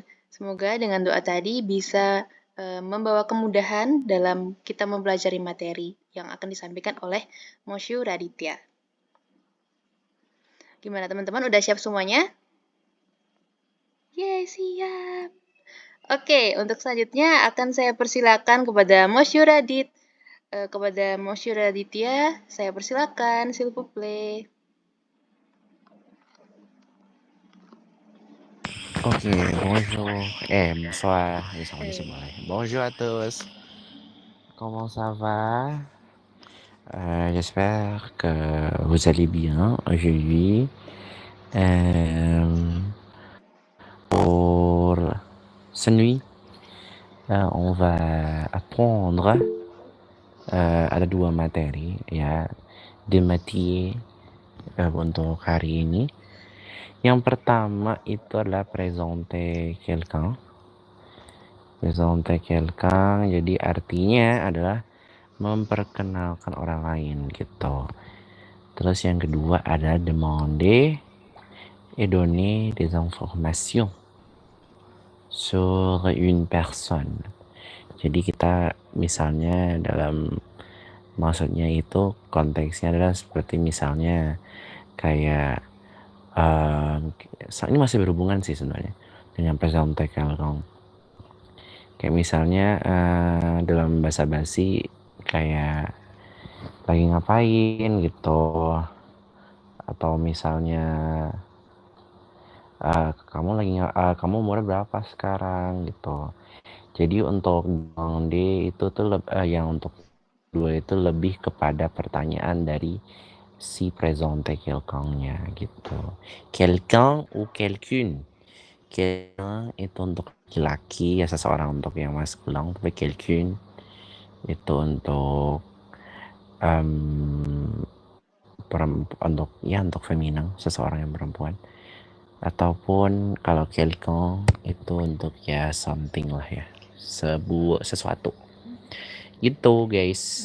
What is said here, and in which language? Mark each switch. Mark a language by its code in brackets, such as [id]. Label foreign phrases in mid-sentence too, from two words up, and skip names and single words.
[id] Semoga dengan doa tadi bisa membawa kemudahan dalam kita mempelajari materi yang akan disampaikan oleh Mosyu Raditya. Gimana teman-teman, udah siap semuanya? Yeay, siap! Oke, untuk selanjutnya akan saya persilakan kepada Mosyu Radit. Kepada Mosyu Raditya, saya persilakan, [fr] s'il vous plaît. Ok, bonjour. Bonsoir, [id] sama di sebelah. [fr] Bonjour à tous. Comment ça va? J'espère que vous allez bien aujourd'hui. Pour cette nuit, on va apprendre [id] ada dua materi ya, [fr] deux matières [id] untuk hari ini. Yang pertama itu adalah [fr] présenter quelqu'un. Présenter quelqu'un, [id] jadi artinya adalah memperkenalkan orang lain gitu. Terus yang kedua ada [fr] demander et donner des informations sur une personne. [id] Jadi kita misalnya maksudnya itu konteksnya adalah seperti misalnya kayak ini masih berhubungan sih sebenarnya dengan [fr] présenter quelqu'un. [id] Kayak misalnya dalam bahasa basi kayak lagi ngapain gitu, atau misalnya kamu umurnya berapa sekarang gitu. Jadi untuk demander itu tuh yang untuk dua itu lebih kepada pertanyaan dari si [fr] présenter quelqu'un- [id] nya gitu. [fr] Quelqu'un ou quelqu'une. [id] Quelqu'un itu untuk laki-laki, ya seseorang untuk yang maskulin, tapi quelqu'une itu untuk untuk feminin, seseorang yang perempuan. Ataupun kalau quelqu'un itu untuk ya something lah ya, sesuatu gitu guys.